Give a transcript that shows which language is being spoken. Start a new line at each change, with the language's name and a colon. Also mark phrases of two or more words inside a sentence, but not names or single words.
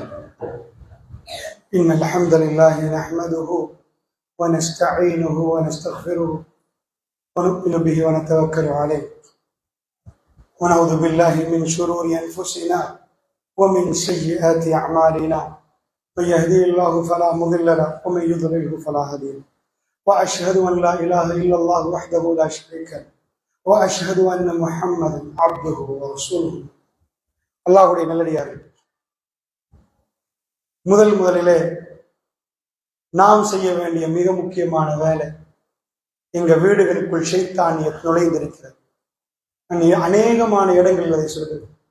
Arabic: إن الحمد لله نحمده ونستعينه ونستغفره ونؤمن به ونتوكل عليه ونعوذ بالله من شرور أنفسنا ومن سيئات أعمالنا. من يهدي الله فلا مضل له ومن يضلله فلا هادي له واشهد ان لا اله الا الله وحده لا شريك له واشهد ان محمدا عبده ورسوله.
Tamil: அல்லாஹ்வுடைய நல்லடியார்களே, முதலிலே நாம் செய்ய வேண்டிய மிக முக்கியமான வேலை, எங்க வீடுகளுக்குள் ஷைத்தானியத் நுழைந்திருக்கிறது. அநேகமான இடங்களில் அதை சொல்கிறது.